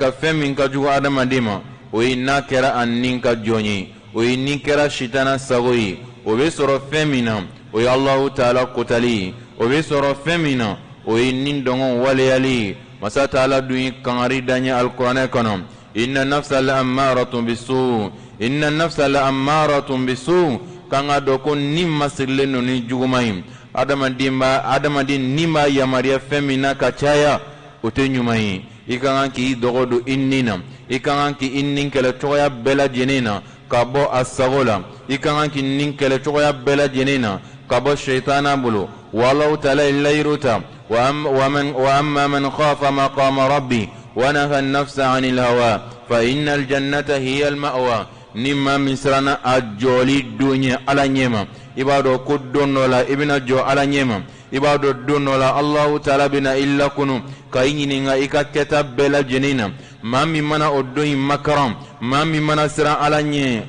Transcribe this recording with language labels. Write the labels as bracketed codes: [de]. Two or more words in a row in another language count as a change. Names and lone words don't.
[bm] ka fɛn min ka jugu adamaden ma o ye n'a kɛra a nin ka jɔn ye o ye ni kɛra sitana sago ye o bɛ sɔrɔ fɛn min na o ye [ar] الله تعالى [bm] kotali ye o bɛ sɔrɔ fɛn min na o ye nin dɔngɔn waleyali ye masa ta'ala dun ye kangari da ɲɛ alikuranɛ kɔnɔ [ar] إن النفس لأمارة بالسوء إن النفس لأمارة بالسوء [bm] kan ka dɔn ko ni masirilen don ni juguman ye adamaden ni b'a yamaruya fɛn min na ka caya o tɛ ɲuman ye i ka kan k'i dɔgɔ don i nin na i ka kan k'i nin kɛlɛ cogoya bɛɛ lajɛlen na ka bɔ a sago la i ka kan k'i nin kɛlɛ cogoya bɛɛ lajɛlen na ka bɔ shaitana bolo wa [ar] الله تعالى [bm] ye layiru ta [ar] وأما من خاف مقام ربه ونهى النفس عن الهوى فإن الجنة هي المأوى [bm] ni maa min siranna a jɔli don ye ala ɲɛma i b'a dɔn ko don dɔ la i bɛna jɔ ala ɲɛma i b'a dɔn don dɔ la [ar] الله تعالى [bm] bɛna i lakunu ka i ɲininka i ka kɛta bɛɛ lajɛlen na maa min mana o don in makaran maa min mana siran ala ɲɛ